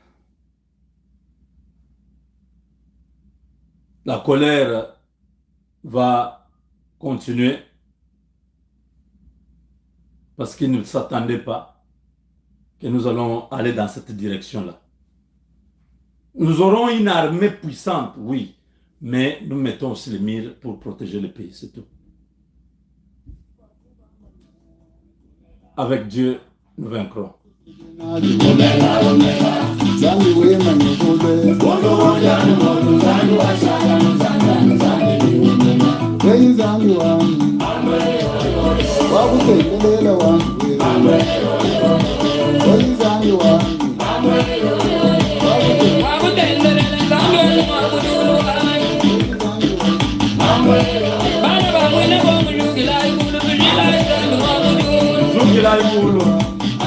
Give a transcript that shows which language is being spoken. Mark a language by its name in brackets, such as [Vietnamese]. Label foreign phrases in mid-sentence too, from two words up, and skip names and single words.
[French] La colère va continuer parce qu'ils ne s'attendaient pas que nous allons aller dans cette direction-là. Nous aurons une armée puissante, oui, mais nous mettons aussi les murs pour protéger le pays, c'est tout. Avec Dieu, nous vaincrons. [Kimbundu] Zambi we manyukule Wey zambi wami Wakutekelela wami Wey zambi wami Wakutekelela zambi Jugilai Mulu.